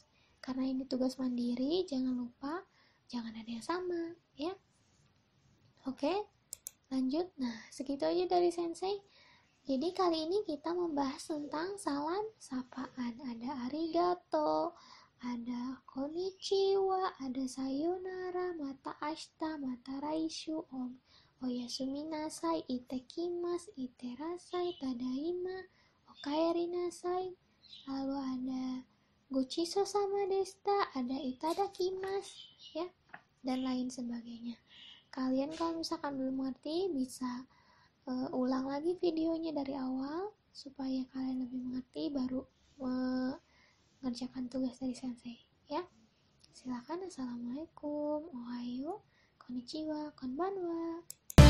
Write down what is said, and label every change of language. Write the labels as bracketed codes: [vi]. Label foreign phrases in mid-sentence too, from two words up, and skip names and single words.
[id] Karena ini tugas mandiri, jangan lupa jangan ada yang sama ya. Oke, lanjut. Nah, segitu aja dari Sensei. Jadi kali ini kita membahas tentang salam sapaan. [ja] Ada arigato, ada konnichiwa, ada sayonara, また明日、また来週, om おやすみなさい、いってきます、いってらっしゃい、ただいま、おかえりなさい. [id] Lalu ada [ja] ごちそうさまでした, [id] ada itadakimasu ya, dan lain sebagainya. Kalian kalau misalkan belum mengerti bisa ulang lagi videonya dari awal supaya kalian lebih mengerti, baru mengerjakan tugas dari sensei ya. Silakan. Assalamualaikum, [ja] おはよう、こんにちは、こんばんは.